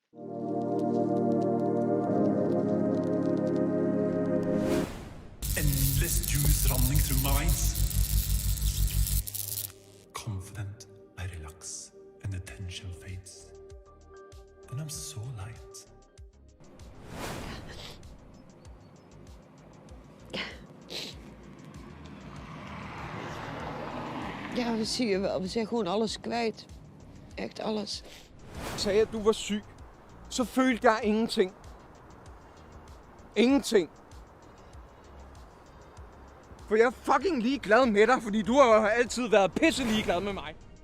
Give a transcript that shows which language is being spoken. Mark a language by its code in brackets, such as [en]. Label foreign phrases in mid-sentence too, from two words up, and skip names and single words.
[en] Endless juice running through my veins. Confident, I relax and the tension fades. Then I'm so light. [nl] Ja, dat zie je wel. We zijn gewoon alles kwijt. Echt alles. [da] Sagde, at du var syg, så følte jeg ingenting. Ingenting. For jeg er fucking ligeglad med dig, fordi du har altid været pisse ligeglad med mig.